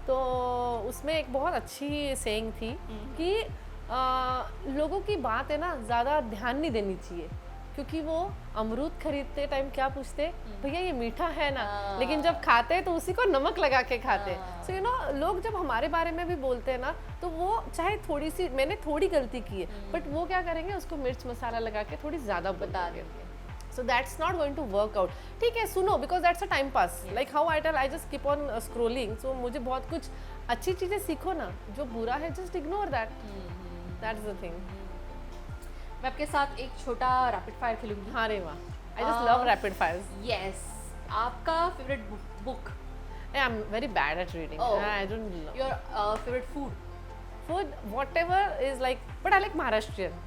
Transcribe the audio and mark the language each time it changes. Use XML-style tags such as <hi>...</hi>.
<hi>तो उसमें एक बहुत अच्छी सेइंग थी कि लोगों की बात है ना ज़्यादा ध्यान नहीं देनी चाहिए, क्योंकि वो अमरूद खरीदते टाइम क्या पूछते, भैया ये मीठा है ना, लेकिन जब खाते हैं तो उसी को नमक लगा के खाते हैं। सो लोग जब हमारे बारे में भी बोलते हैं ना, तो वो चाहे थोड़ी सी, मैंने थोड़ी गलती की है, बट वो क्या करेंगे, उसको मिर्च मसाला लगा के थोड़ी ज़्यादा बता देंगे।</hi> <en>So that's not going to work out.</en> <hi>ठीक है, सुनो,</hi> <en>because that's a time pass. Like how I tell, I just keep on scrolling.</en> <hi>So मुझे बहुत कुछ अच्छी चीज़ें सीखो ना, जो बुरा है</hi> <en>just ignore that. That's the thing.</en> <hi>मैं आपके साथ एक छोटा रैपिड फायर खेलूंगी। हाँ रे वाह,</hi> <en>I just love rapid fires.</en> <hi>Yes आपका favourite book,</hi> <en>Yeah, I'm very bad at reading. Oh. I don't love your favourite food. food. Whatever is like, but I like Maharashtrian.</en>